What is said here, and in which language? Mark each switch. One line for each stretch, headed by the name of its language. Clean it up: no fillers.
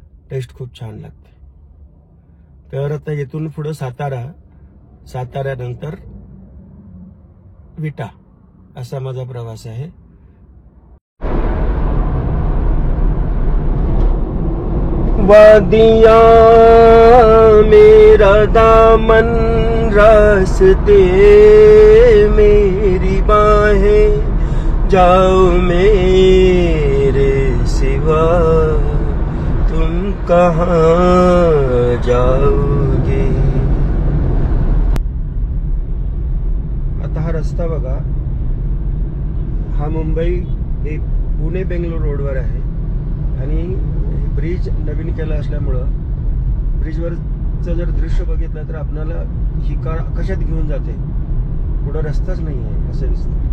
Marathi: Taste खूप छान लागते. तर आता इथून पुढं साताऱ्यानंतर विटा असा माझा प्रवास आहे.
Hindi: वादियाँ मेरा दामन रास्ते मेरी बाहें जाओ मेरे सिवा तुम कहाँ जाओगे.
Marathi: आता हा रस्ता बघा, हा मुंबई पुणे बेंगलोर रोडवर आहे आणि ब्रिज नवीन केला असल्यामुळं ब्रिजवरचं जर दृश्य बघितलं तर आपल्याला ही कार कशात घेऊन जाते, पुढं रस्ताच नाही आहे असं दिसतं.